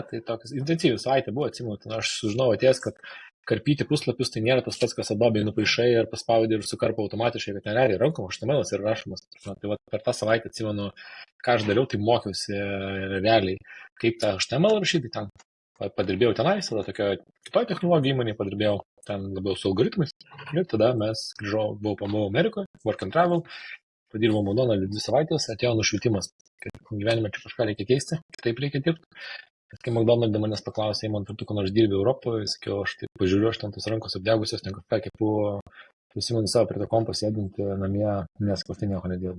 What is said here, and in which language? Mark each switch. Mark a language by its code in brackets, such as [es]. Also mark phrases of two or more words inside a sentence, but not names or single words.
[lt] Tai tokias intensyviai savaitė buvo, atsimenu, ten aš sužinau atėjęs, kad karpyti puslapius tai nėra tas pats, kas Adobe nupaišai ir paspaudi ir sukarpa automatiškai, kad ten realiai rankom HTML ir rašomas. Tai va, per tą savaitę atsimenu, ką aš dariau, tai mokiausi realiai, kaip tą HTML rašyti. Ten padirbėjau tenais, tada tokio kitoje technologijų įmonėje padirbėjau ten labiau su algoritmais. Ir tada mes buvau Amerikoje, [en] work and travel. [lt] Padirbau McDonald's 2 savaitės, atėjo nušvitimas, kad gyvenime čia kažką reikia keisti, kitaip reikia dirbti. Kai McDonald's manęs paklausė, man tu ko nors dirbi Europoje, sakiau, aš taip pažiūriu, aš ten tos rankos apdegusios, ten kažką kepu, prisimenu savo prie to kompo sėdinti namie, nes kur tai nieko nedirbu.